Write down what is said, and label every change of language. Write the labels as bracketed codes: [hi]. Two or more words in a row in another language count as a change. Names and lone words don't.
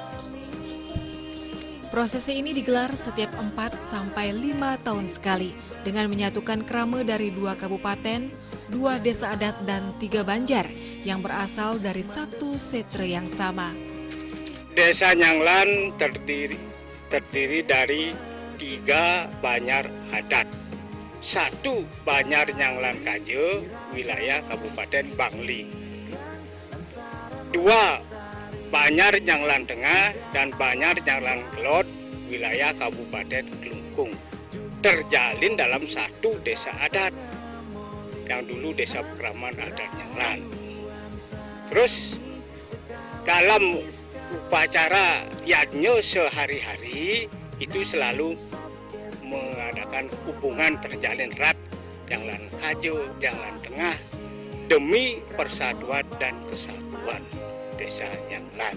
[id] Prosesi ini digelar setiap 4-5 tahun sekali dengan menyatukan krama dari 2 kabupaten, 2 desa adat dan 3 banjar yang berasal dari satu setre yang sama. Desa Nyanglan terdiri dari 3 banjar adat. 1 Banjar Nyanglan Kaje, wilayah Kabupaten Bangli. 2 Banjar Nyanglan Tengah dan Banjar Nyanglan Klod, wilayah Kabupaten Klungkung. Terjalin dalam satu desa adat, yang dulu Desa Pekraman Adat Nyanglan. Terus dalam upacara yadnya sehari-hari itu selalu mengadakan hubungan terjalin erat Nyanglan Kaje, Nyanglan Tengah demi persatuan dan kesatuan Desa Nyanglan.